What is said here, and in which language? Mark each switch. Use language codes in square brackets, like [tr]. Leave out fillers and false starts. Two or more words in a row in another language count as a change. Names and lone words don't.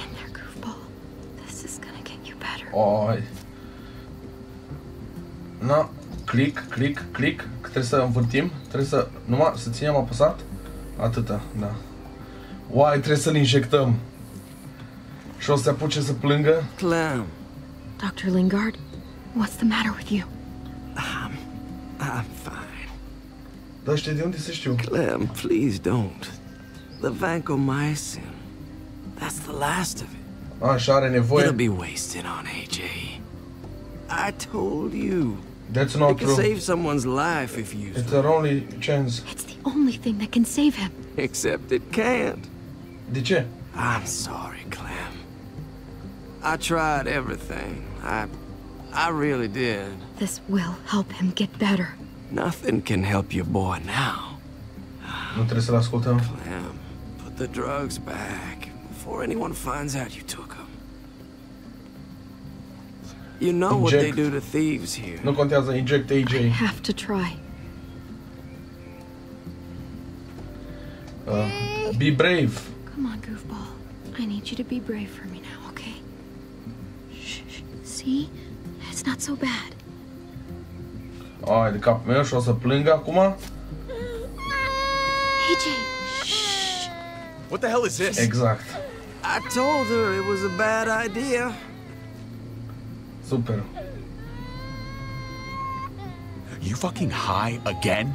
[en] Oi. Na. Click, click, click. [ro] Că trebuie să învârtim. Trebuie să... Numai să ținem apăsat. Atâta, da. Uai, trebuie să-l injectăm. Și o să se apuce să plângă. [en] Clem. Dr. Lingard, what's the matter with you? I'm fine. [ro] Dar știi de unde să știu? [en] Clem, please don't. The vancomycin. That's the last of it. [ro] Așa are nevoie. [en] It'll be wasted on AJ. I told you. That's not it true. It can save someone's life if used. It's our only chance. It's the only thing that can save him. Except it can't. [ro] De ce? [en] I'm sorry, Clem. I tried everything. I really did. This will help him get better. Nothing can help your boy now. [ro] Nu trebuie să-l ascultăm. [en] Clem, put the drugs back before anyone finds out you took them. You know what they do to thieves here. [ro] Nu contează, [en] inject AJ. I have to try. Be brave. Come on, goofball. I need you to be brave for me now, okay? Shh. See? It's not so bad. [ro] Ai de capul meu și o să plângă acum? [en] AJ! Shh! What the hell is this? [ro] Exact. [en] I told her it was a bad idea. [ro] Super. [en] You fucking high again?